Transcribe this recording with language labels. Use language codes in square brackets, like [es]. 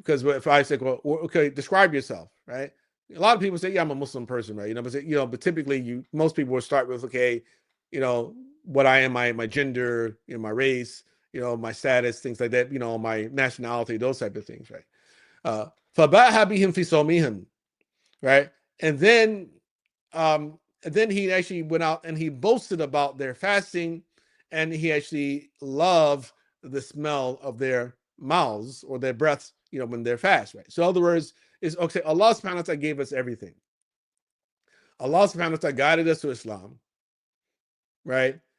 [en] Because if I say, well, okay, describe yourself, right? A lot of people say, yeah, I'm a Muslim person, right? But typically most people will start with, okay, what I am, my gender, my race, my status, things like that, my nationality, those type of things, right? [ar] فَبَاهَ بِهِمْ فِي صَوْمِهِمْ, [en] right? And then He actually went out and He boasted about their fasting, and He actually loved the smell of their mouths or their breaths, when they're fast, right? So in other words, is okay, Allah subhanahu wa ta'ala gave us everything. Allah subhanahu wa ta'ala guided us to Islam, right?